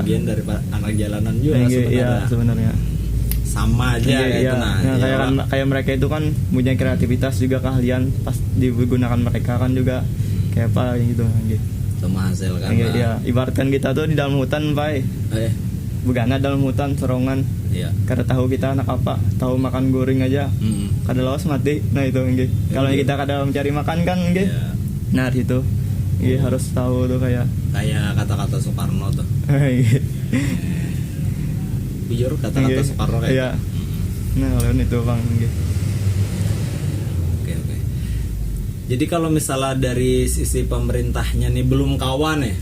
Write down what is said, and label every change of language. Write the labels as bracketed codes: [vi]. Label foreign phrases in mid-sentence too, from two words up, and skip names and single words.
[id] bagian dari anak jalanan juga Nggih, sebenarnya. iya sebenarnya. Sama aja Iya, gitu iya. nah. Nah, Ya, kayak mereka itu kan punya kreativitas juga keahlian pas digunakan mereka kan juga kayak apa gitu nggih. itu menghasilkan. Nggih, lah. iya. Ibaratkan kita tuh di dalam hutan, Pak. Eh, [bjn] Begana dalam hutan serongan. iya. Kada tahu kita anak apa, tahu makan goreng aja. Kada lawas mati. Nah itu nggih. Kalau [id] Iya. [bjn] kita kada mencari makan kan nggih. [id] Iya. Nah itu Iya, harus tahu tuh kayak Kayak kata-kata Soekarno tuh. iya. Jujur kata-kata Iya. Soekarno kayak Iya. gitu. Nah, kalau itu Bang. Iya. Oke. Jadi kalau misalnya dari sisi pemerintahnya nih belum kawan ya,